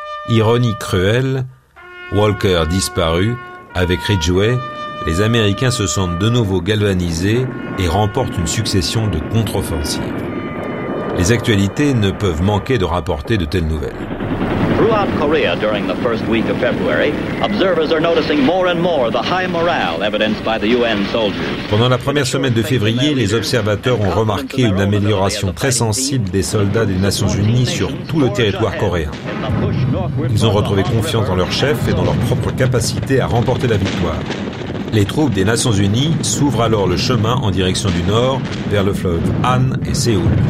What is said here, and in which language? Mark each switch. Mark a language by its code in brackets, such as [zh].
[fr] Ironie cruelle, Walker disparu, avec Ridgway, les Américains se sentent de nouveau galvanisés et remportent une succession de contre-offensives. Les actualités ne peuvent manquer de rapporter de telles nouvelles. [en] Throughout Korea during the first week of February, observers are noticing more and more the high morale evidenced by the UN soldiers. [fr] Pendant la première semaine de février, les observateurs ont remarqué une amélioration très sensible des soldats des Nations Unies sur tout le territoire coréen. Ils ont retrouvé confiance dans leur chef et dans leur propre capacité à remporter la victoire. Les troupes des Nations Unies s'ouvrent alors le chemin en direction du nord, vers le fleuve Han et Séoul.